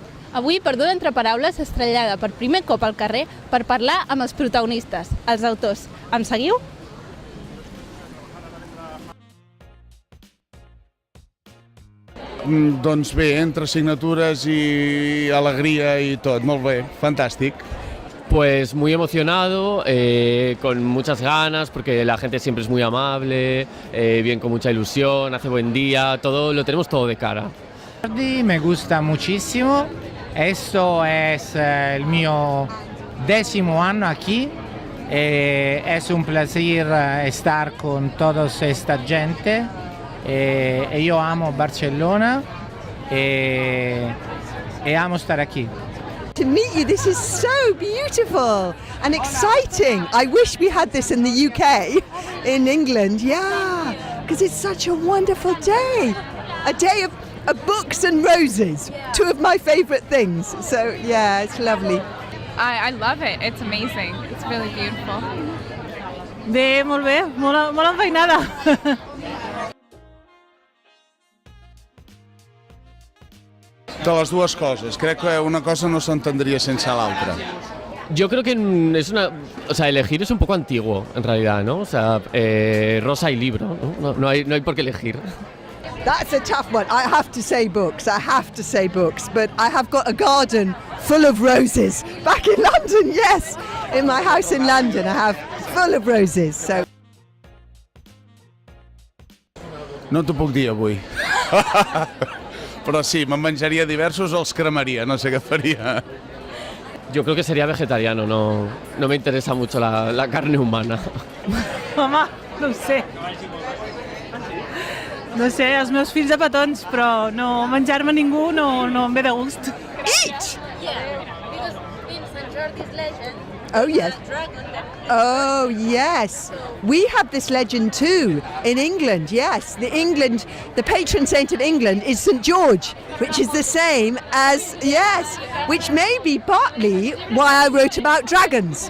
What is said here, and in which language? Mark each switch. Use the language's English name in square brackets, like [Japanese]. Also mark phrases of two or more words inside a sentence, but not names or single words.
[Catalan] Avui, perduda entre paraules, estrellada per primer cop al carrer per parlar amb els protagonistes, els autors. Em seguiu? Doncs bé, entre signatures i alegria i tot, molt bé, fantàstic. [Spanish] Pues muy emocionado, con muchas ganas, porque la gente siempre es muy amable, bien con mucha ilusión, hace buen día, todo lo tenemos todo de cara. Me gusta muchísimo, esto es el mío 10º año aquí, es un placer estar con toda esta gente, yo amo Barcelona y amo estar aquí. [English] To meet you, this is so beautiful and exciting. I wish we had this in the UK, in England, yeah, because it's such a wonderful day. A day of books and roses, two of my favourite things. So yeah, it's lovely. I love it. It's amazing. It's really beautiful. [Catalan] Bé, molt enfeinada. De les dues coses, crec que una cosa no s'entendria sense l'altra. [Spanish] Yo creo que es elegir es un poco antiguo, en realidad, ¿no? O sea, rosa y libro, ¿no? No hay por qué elegir. [English] That's a tough one. I have to say books. But I have got a garden full of roses back in London, yes. In my house in London, I have full of roses, so... [Catalan] No t'ho puc dir avui. Però sí, me'n menjaria diversos o els cremaria, no sé què faria. [Spanish] Yo creo que sería vegetariano, no me interesa mucho la carne humana. [Catalan] Home, no ho sé. No sé, els meus fills de petons, però no menjar-me ningú no em ve de gust. [English] Eat! Yeah, because in Sant Jordi's legend, Oh, yes. Oh, yes. We have this legend too in England, yes. The patron saint of England is St. George, which is the same as, yes, which may be partly why I wrote about dragons.